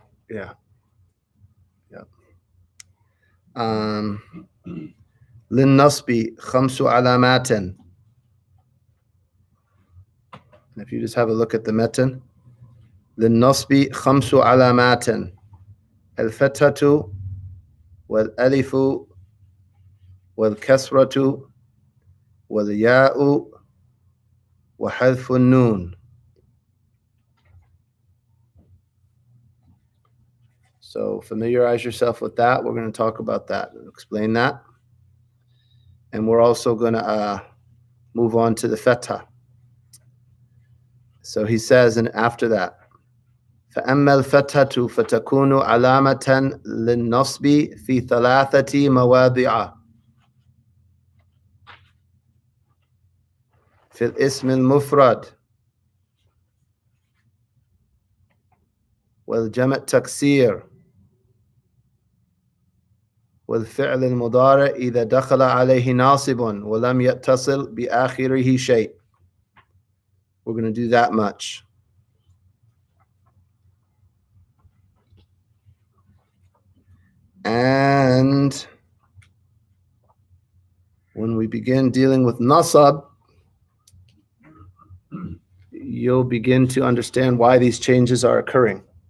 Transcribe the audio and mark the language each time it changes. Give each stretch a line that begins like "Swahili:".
English: Yeah.
Arabic: للنصب خمس علامات.
English: And if you just have a look at the matan,
Arabic: للنصب خمس علامات. الفتحة والألف والكسرة والياء وحذف النون.
English: So familiarize yourself with that. We're going to talk about that and explain that. And we're also going to move on to the fetha. So he says, and after that,
Arabic: فأما الفتحة فتكون علامة للنصب في ثلاثة مواضع. في الاسم المفرد والجمع تكسير والفعل المضارع إذا دخل عليه ناصب ولم يتصل بآخره شيء.
English: We're going to do that much. And when we begin dealing with nasab, you'll begin to understand why these changes are occurring.